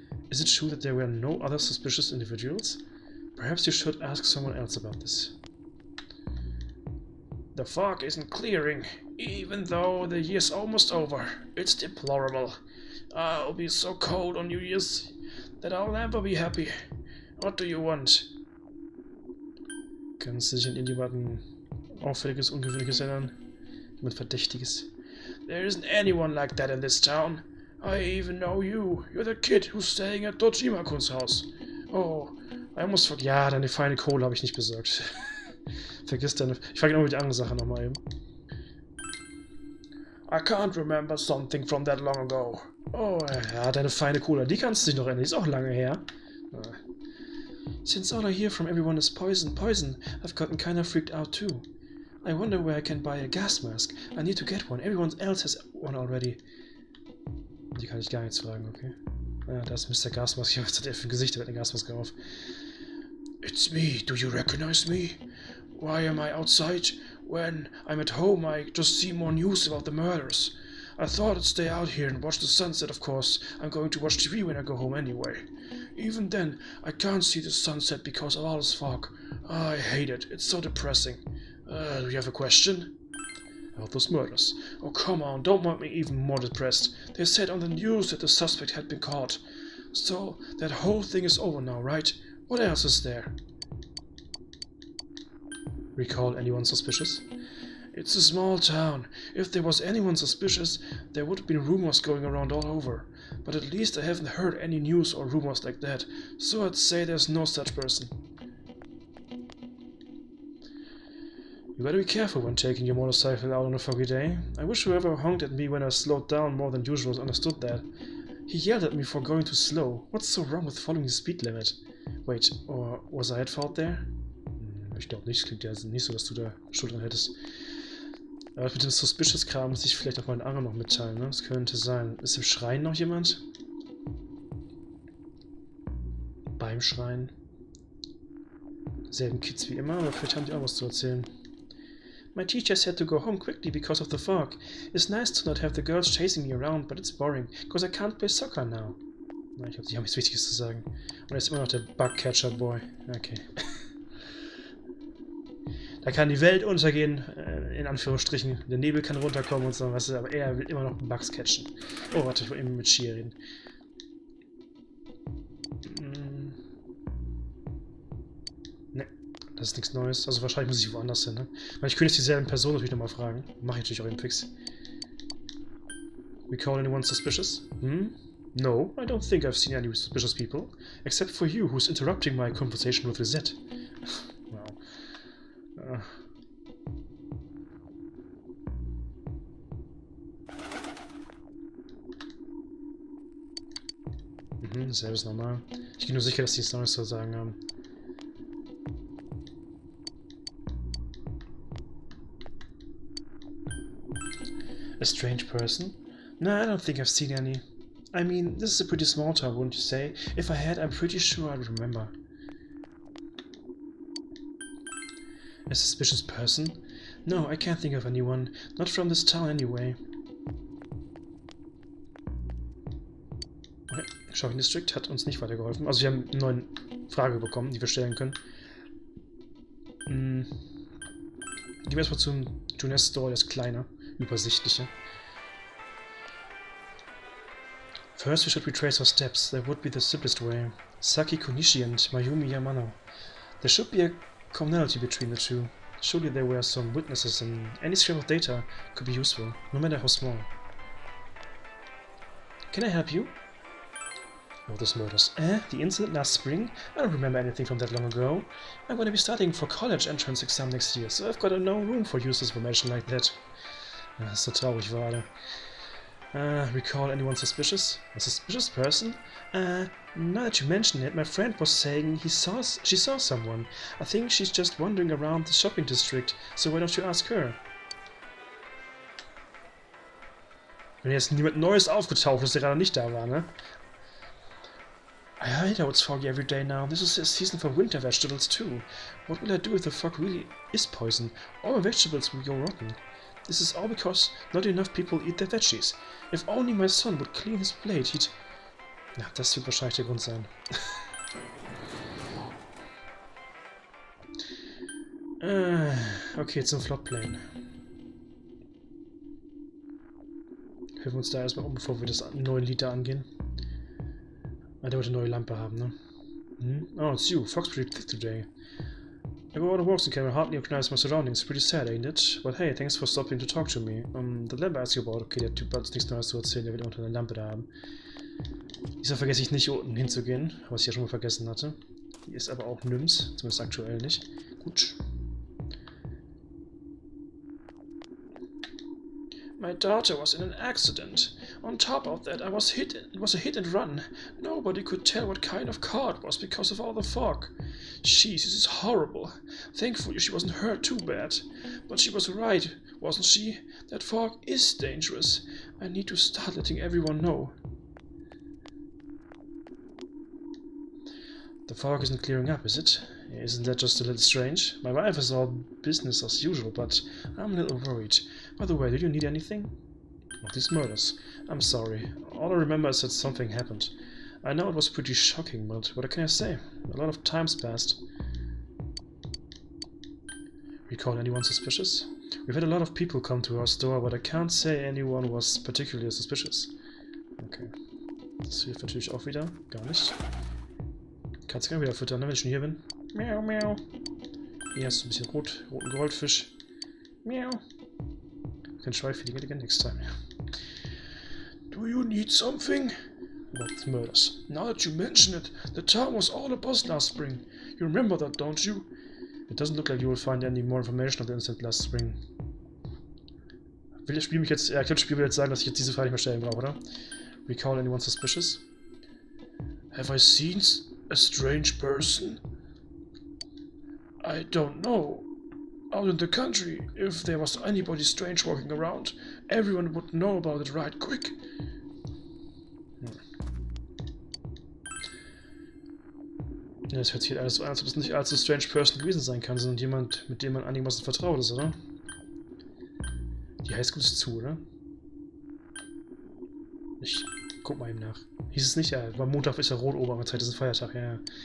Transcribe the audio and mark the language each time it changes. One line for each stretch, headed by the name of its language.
English: Is it true that there were no other suspicious individuals? Perhaps you should ask someone else about this. The fog isn't clearing, even though the year's almost over. It's deplorable. I'll be so cold on New Year's that I'll never be happy. What do you want?
German: Kannst du dich an irgendjemanden Auffälliges, Ungewöhnliches erinnern? Jemand Verdächtiges?
English: There isn't anyone like that in this town. I even know you. You're the kid who's staying at Dojima-kuns house. Oh, I almost forgot.
German: Ja, deine feine Kohle habe ich nicht besorgt. Vergiss deine... Ich frage genau die andere Sache nochmal eben.
English: I can't remember something from that long ago.
German: Oh, ja, deine feine Cola, die kannst du dich noch erinnern. Die ist auch lange her.
English: Since all I hear from everyone is poison, I've gotten kinda freaked out too. I wonder where I can buy a gas mask. I need to get one. Everyone else has one already.
German: Die kann ich gar nichts fragen, okay. Ja, da ist Mr. Gasmask. Was hat er für ein Gesicht? Der hat eine Gasmaske auf.
English: It's me. Do you recognize me? Why am I outside? When I'm at home, I just see more news about the murders. I thought I'd stay out here and watch the sunset, of course. I'm going to watch TV when I go home anyway. Even then, I can't see the sunset because of all this fog. I hate it. It's so depressing. Do you have a question? About those murders. Oh, come on, don't make me even more depressed. They said on the news that the suspect had been caught. So, that whole thing is over now, right? What else is there? Recall anyone suspicious? It's a small town. If there was anyone suspicious, there would have been rumors going around all over. But at least I haven't heard any news or rumors like that, so I'd say there's no such person. You better be careful when taking your motorcycle out on a foggy day. I wish whoever honked at me when I slowed down more than usual understood that. He yelled at me for going too slow. What's so wrong with following the speed limit? Wait, or was I at fault there?
German: Ich glaube nicht, es klingt ja nicht so, dass du da Schuld dran hättest. Aber mit dem Suspicious-Kram muss ich vielleicht auch meinen anderen noch mitteilen, ne? Das könnte sein. Ist im Schrein noch jemand? Beim Schrein? Selben Kids wie immer, aber vielleicht haben die auch was zu erzählen.
English: My teacher said to go home quickly because of the fog. It's nice to not have the girls chasing me around, but it's boring, because I can't play soccer now.
German: Na, ich glaube, die haben nichts Wichtiges zu sagen. Und er ist immer noch der Bugcatcher-Boy. Okay. Da kann die Welt untergehen, in Anführungsstrichen. Der Nebel kann runterkommen und so, weißt du, aber er will immer noch Bugs catchen. Oh, warte, ich will eben mit Shia reden. Ne, das ist nichts Neues. Also wahrscheinlich muss ich woanders hin, ne? Weil ich könnte jetzt dieselben Personen natürlich nochmal fragen. Mache ich natürlich auch eben fix.
English: Recall anyone suspicious? No, I don't think I've seen any suspicious people. Except for you, who's interrupting my conversation with Lisette. Wow.
German: Selbes normal. Ich bin nur sicher, dass die es Neues zu sagen haben.
English: A strange person? No, I don't think I've seen any. I mean, this is a pretty small town, wouldn't you say? If I had, I'm pretty sure I'd remember. A suspicious person? No, I can't think of anyone. Not from this town anyway. Okay.
German: Shopping District hat uns nicht weitergeholfen. Also wir haben eine neue Frage bekommen, die wir stellen können. Gehen wir erstmal zum Junior Store, der ist kleiner, übersichtlicher.
English: First we should retrace our steps. That would be the simplest way. Saki Konishi and Mayumi Yamano. There should be a commonality between the two. Surely there were some witnesses and any scrap of data could be useful, no matter how small. Can I help you? Oh, those murders. The incident last spring? I don't remember anything from that long ago. I'm going to be studying for college entrance exam next year, so I've got no room for useless information like that.
German: Das ist so traurig gerade.
English: Recall anyone suspicious? A suspicious person? Now that you mention it, my friend was saying she saw someone. I think she's just wandering around the shopping district, so why don't you ask her?
German: Wenn jetzt niemand Neues aufgetaucht ist, der gerade nicht da war, ne?
English: I hate how it's foggy every day now. This is a season for winter vegetables too. What will I do if the fog really is poison? All my vegetables will go rotten. This is all because not enough people eat their veggies. If only my son would clean his plate, he'd...
German: Ja, das wird wahrscheinlich der Grund sein. Okay, zum Floodplane. Helfen wir uns da erstmal um, bevor wir das neue Lied da angehen. Der wollte eine neue Lampe haben, ne?
English: Oh, it's you. Fog's pretty thick today. Everyone who walks in can hardly recognize my surroundings. Pretty sad, ain't it? But hey, thanks for stopping to talk to me. The lamp I asked you about.
German: Okay, der Typ hat uns nichts Neues zu erzählen. Der will unter eine Lampe da haben. Diesmal vergesse ich nicht, unten hinzugehen, was ich ja schon mal vergessen hatte. Die ist aber auch nirgends, zumindest aktuell nicht. Gut.
English: My daughter was in an accident. On top of that, it was a hit and run. Nobody could tell what kind of car it was because of all the fog. Jeez, this is horrible. Thankfully, she wasn't hurt too bad. But she was right, wasn't she? That fog is dangerous. I need to start letting everyone know. The fog isn't clearing up, is it? Isn't that just a little strange? My wife is all business as usual, but I'm a little worried. By the way, do you need anything? Not these murders. I'm sorry. All I remember is that something happened. I know it was pretty shocking, but what can I say? A lot of time's passed. Recall anyone suspicious? We've had a lot of people come to our store, but I can't say anyone was particularly suspicious. Okay.
German: Das hilft natürlich auch wieder. Gar nicht. Kannst du gerne wieder füttern, ne, wenn ich schon hier bin. Miau, miau. Hier hast du ein bisschen roten Goldfisch. Miau.
English: Can try feeding it again next time. Do you need something? About the murders. Now that you mention it, the town was all a buzz last spring. You remember that, don't you? It doesn't look like you will find any more information on the incident last spring.
German: Will das Spiel mich jetzt... Ja, ich glaube, das Spiel will jetzt sagen, dass ich jetzt diese Frage nicht mehr stellen brauche, oder?
English: Recall anyone suspicious? Have I seen a strange person? I don't know. Out in the country, if there was anybody strange walking around, everyone would know about it right quick.
German: Ja, das hört sich alles so an, als ob es nicht allzu
English: strange person
German: gewesen sein kann, sondern jemand, mit dem man einigermaßen vertraut ist, oder? Die Highschool ist zu, oder? Ich guck mal eben nach. Hieß es nicht? Ja, war Montag ist ja Rot-Oberzeit, das ist ein Feiertag, ja.